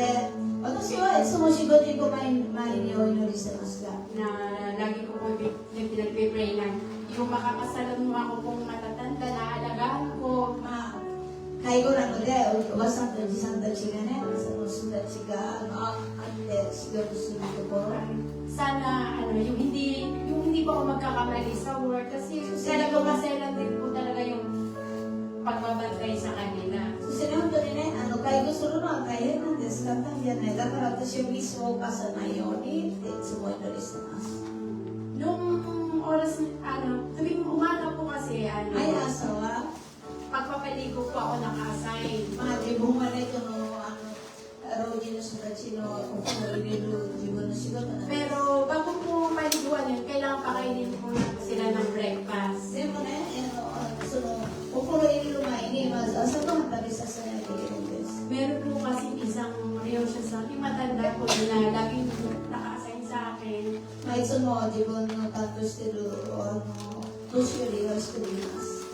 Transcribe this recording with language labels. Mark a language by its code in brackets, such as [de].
[ja] で、私はいつも仕事に行く前にお祈りしてますが、 [tl] lagi ko po pinag-pray na yung makakasalamuha ko pong matatanda na alagaan ko. [ja] まあ、介護なので、おばさんとおじさんたちがね、その人たちがあって仕事するところ、 [tl] Sana yung hindi po ako magkakamali sa work kasi talaga maselan din po talaga yung pagbabantay sa kanila. [ja] そして本当にね、介護するのは大変なんです。簡単じゃない。だから私はミスを犯さないようにっていつもお祈りしてます。 [tl] Nung oras, tuwing umaga po kasi, [ja] 毎朝は、 [tl] pagpapaligo po ako naka-assign. [ja] まあ自分はね、老人の人たちのお風呂入れる自分の仕事なんです。 [tl] Pero bago po paliguan yun, kailangan pakainin po sila ng breakfast. [ja] でもね、そのお風呂入れる前にまず朝ごはん食べさせないといけないんです。 [tl] Meron po kasi isang relasyon sa akin, matanda po na laging naka-assign sa akin. [ja] まあいつも自分の担当してる年寄りが一人います。